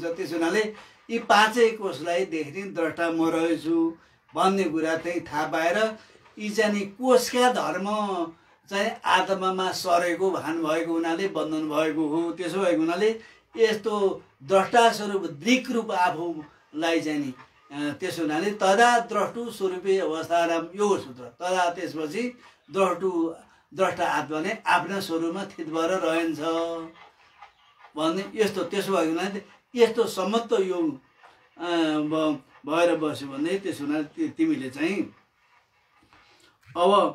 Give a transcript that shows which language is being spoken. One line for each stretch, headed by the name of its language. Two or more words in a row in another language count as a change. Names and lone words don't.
Nepali: त्यसो हुनाले यी 5 कोषलाई देख्ने द्रष्टा म रहेछु भन्ने कुरा चाहिँ थाहा पाएर यी चाहिँ कोषका धर्म चाहिँ आत्मामा सरेको भान भएको हुनाले बन्धन भएको हो। त्यसो भएको हुनाले यस्तो द्रष्टा स्वरूप दृक् रूप आफूलाई चाहिँ नि त्यसो हुनाले
Sanskrit: तदा द्रष्टु स्वरूपे अवस्थाराम
Nepali: यो सूत्र तदा त्यसपछि द्रष्टा आत्मा नै आफ्ना स्वरूपमा स्थित भएर रहन्छ भन्ने यस्तो। त्यसो भएको हुनाले यस्तो समत्व योग भएर बस्यो भने त्यसो हुनाले तिमीले चाहिँ अब